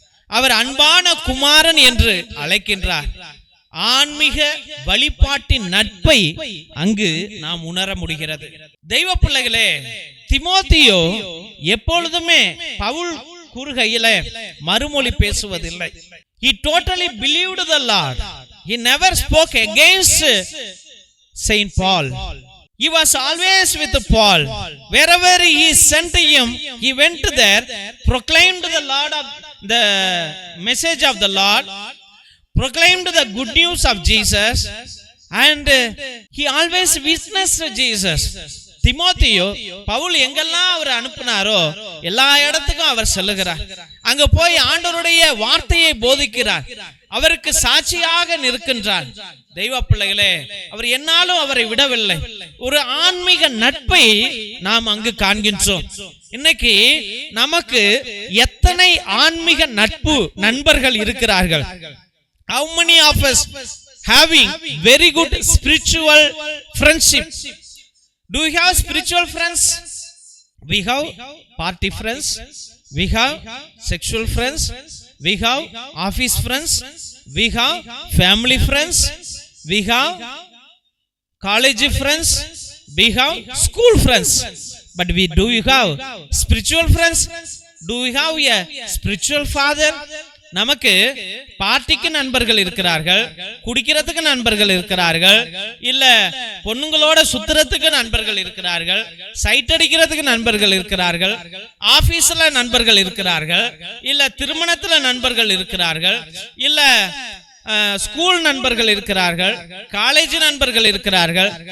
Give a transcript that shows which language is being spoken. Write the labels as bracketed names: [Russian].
[Tamil] அவர் அன்பான குமாரன் என்று அழைக்கின்றார். ஆன்மீக வழிபாட்டின் நட்பை அங்கு நாம் உணர முடிகிறது. தெய்வ பிள்ளைகளே, தீமோத்தேயு எப்பொழுதுமே பவுல் கூறுகையில மறுமொழி பேசுவதில்லை. [English] He totally believed the Lord. He never spoke against Saint Paul. He was always with Paul. Wherever he sent him, he went there, proclaimed the Lord of the message of the Lord, proclaimed the good news of Jesus, and he always witnessed Jesus. [Tamil] தீமோத்தேயு பவுல் எங்கெல்லாம் அவர் அனுப்பினாரோ எல்லா இடத்துக்கும் அவர் செல்லுகிறார். அங்க போய் ஆண்டவருடைய வார்த்தையை போதிக்கிறார். அவருக்கு சாட்சியாக நிற்கின்றார். தெய்வ பிள்ளைகளே, அவர் என்னாலும் அவரை விடவில்லை. ஒரு ஆன்மீக நட்பை நாம் அங்கு காண்கின்றோம். இன்னைக்கு நமக்கு எத்தனை ஆன்மீக நண்பர்கள் இருக்கிறார்கள்? [English] How many of us having very good spiritual friendship? Do you have spiritual friends? We have party friends, we have sexual friends, we have office friends, we have family friends, we have college friends, we have school friends. But do you have spiritual friends? Do you have a spiritual father? [Tamil] நமக்கு பார்ட்டிக்கு நண்பர்கள் இருக்கிறார்கள், குடிக்கிறதுக்கு நண்பர்கள் இருக்கிறார்கள், இல்ல பொண்ணுங்களோட சுத்துறதுக்கு நண்பர்கள் இருக்கிறார்கள், சைட் அடிக்கிறதுக்கு நண்பர்கள் இருக்கிறார்கள், ஆபீஸ்ல நண்பர்கள் இருக்கிறார்கள், இல்ல திருமணத்துல நண்பர்கள் இருக்கிறார்கள், இல்ல ஸ்கூல் நண்பர்கள் இருக்கிறார்கள், காலேஜ் நண்பர்கள் இருக்கிறார்கள்.